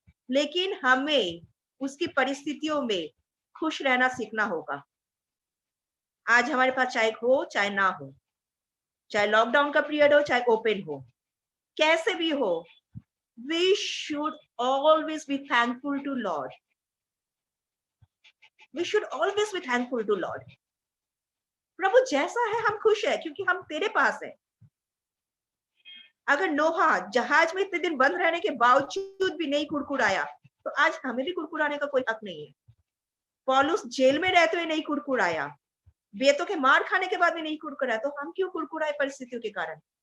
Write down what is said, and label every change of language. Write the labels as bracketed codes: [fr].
[hi] लेकिन हमें उसकी परिस्थितियों में खुश रहना सीखना होगा। आज हमारे पास चाहे हो चाहे ना हो, चाहे लॉकडाउन का पीरियड हो चाहे ओपन हो, कैसे भी हो, [en] we should always be thankful to Lord. We should always be thankful to Lord. [hi] प्रभु जैसा है हम खुश है क्योंकि हम तेरे पास है। अगर नोहा जहाज में इतने दिन बंद रहने के बावजूद भी नहीं कुड़कुड़ाया, तो आज हमें भी कुड़कुड़ाने का कोई हक नहीं है। पौलुस जेल में रहते हुए नहीं कुड़कुड़ाया, बेतों के मार खाने के बाद भी नहीं कुड़कुड़ाया, तो हम क्यों कुड़कुड़ाए परिस्थितियों के कारण?